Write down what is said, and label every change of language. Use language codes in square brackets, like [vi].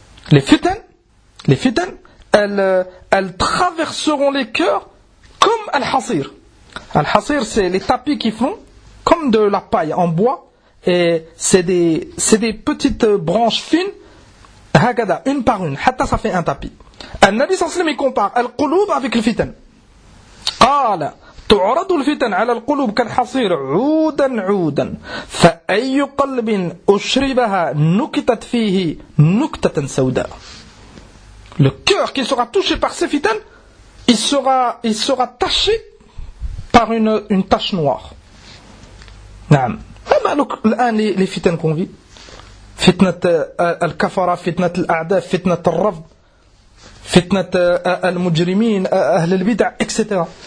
[fr] Les fitan, elles traverseront les cœurs comme al-hasir. Al-Hasir, c'est les tapis qu'ils font, comme de la paille en bois, et c'est des petites branches fines, hagada, une par une, hatta ça fait un tapis. Al-Nabi sallam, il compare Al-Quloub avec le fitan. [ar] Qala, تعرض الفتن على القلوب كالحصير عودا عودا فأي قلب أشربها نكتت فيه نكتة سوداء. [fr] Le cœur qui sera touché par ces fitans, il sera taché par une tache noire. [ar] نعم. الآن [fr] les fitans qu'on vit, [ar] فتنة الكفرة, فتنة الأعداء, فتنة الرفض, فتنة المجرمين, أهل البدع, etc.